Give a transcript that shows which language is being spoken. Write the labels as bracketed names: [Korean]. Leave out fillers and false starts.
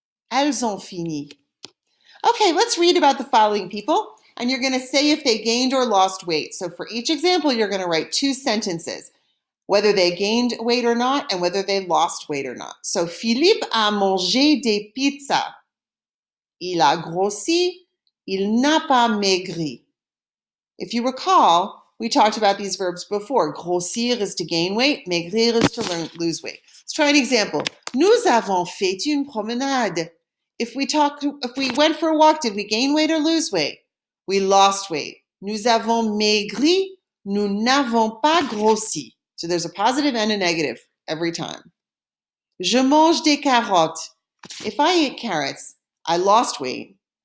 [French] Elles ont fini. [English] Okay, let's read about the following people, and you're going to say if they gained or lost weight. So for each example, you're going to write 2 sentences, whether they gained weight or not, and whether they lost weight or not. [French] So Philippe a mangé des pizzas. Il a grossi. Il n'a pas maigri. [English] If you recall, we talked about these verbs before. Grossir is to gain weight. Maigrir is to lose weight. Let's try an example. [French] Nous avons fait une promenade. [English] If we went for a walk, did we gain weight or lose weight? We lost weight. [French] Nous avons maigri. Nous n'avons pas grossi. [English] So there's a positive and a negative every time. [French] Je mange des carottes. [English] If I eat carrots, I lost weight.